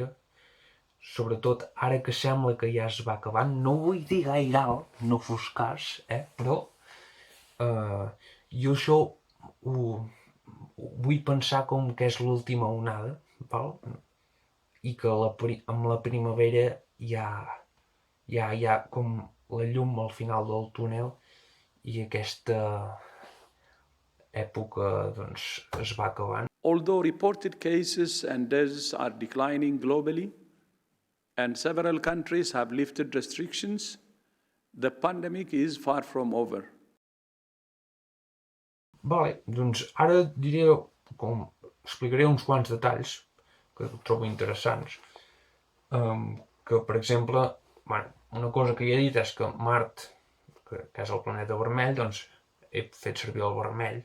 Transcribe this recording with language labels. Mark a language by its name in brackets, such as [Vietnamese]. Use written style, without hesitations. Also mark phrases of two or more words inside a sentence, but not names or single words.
[Catalan] Sobretot ara que sembla que ja es va acabant, no ho vull dir gaire alt, no fos cas, però jo això ho vull pensar com que és l'última onada, val? I que amb la primavera hi ha com la llum al final del túnel i aquesta època doncs, es va acabant. [English] Although reported cases and deaths are declining globally and several countries have lifted restrictions, the pandemic is far from over. [Catalan] Vale, doncs ara explicaré uns quants detalls que trobo interessants. Que, per exemple, una cosa que ja he dit és que Mart, que és el planeta vermell, doncs he fet servir el vermell.